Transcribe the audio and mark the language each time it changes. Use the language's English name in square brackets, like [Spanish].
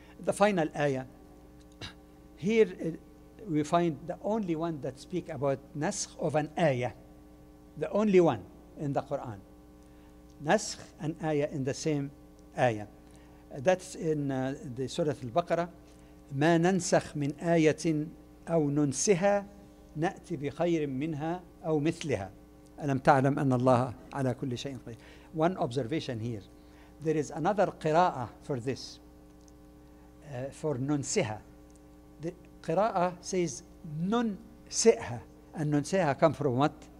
[English] The final ayah, here we find the only one that speak about naskh of an ayah, the only one in the Quran. Naskh and ayah in the same ayah. That's in the Surah Al-Baqarah. [Arabic] ما ننسخ من آية أو ننسها نأتي بخير منها أو مثلها ألم تعلم أن الله على كل شيء قدير. [English] One observation here. There is another qira'ah for this, for ننسها. The qira'ah says ننسئها, and ننسئها come from what?